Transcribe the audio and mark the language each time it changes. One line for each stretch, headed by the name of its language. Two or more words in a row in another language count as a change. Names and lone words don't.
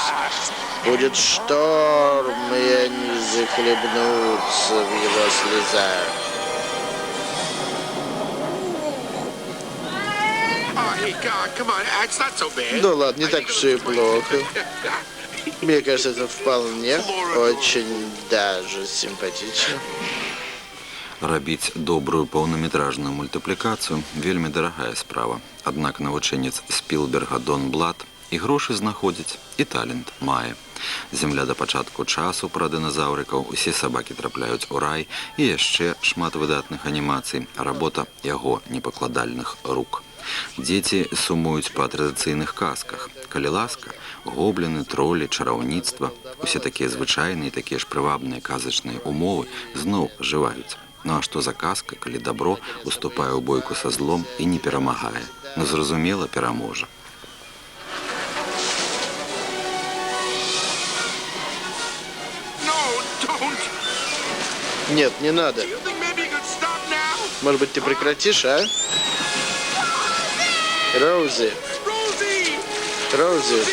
Russian: Будет шторм, и они захлебнутся в его слезах. Ну ладно, не так все и плохо. Мне кажется, это вполне очень даже симпатично.
Belarusian: Рабіць добрую паўнаметражную мультыплікацыю вельмі дарагая справа. Аднак навучэнец Спілберга Дон Блад і грошы знаходзіць, і талент мае. Земля да пачатку часу пра дыназаўрыкаў, усе сабакі трапляюць у рай і яшчэ шмат выдатных анімацый, работа яго непакладальных рук. Дзеці сумуюць па традыцыйных казках. Калі ласка, гобліны, тролі, чараўніцтва, усе такія звычайныя, такія ж прывабныя казачныя умовы зноў жываюць. Ну а што за казка, калі дабро уступае ў бойку са злом і не перамагае? Ну зразумела, пераможа.
Russian: Нет, не надо. Может быть, ты прекратишь, а? Роузи. Роузи.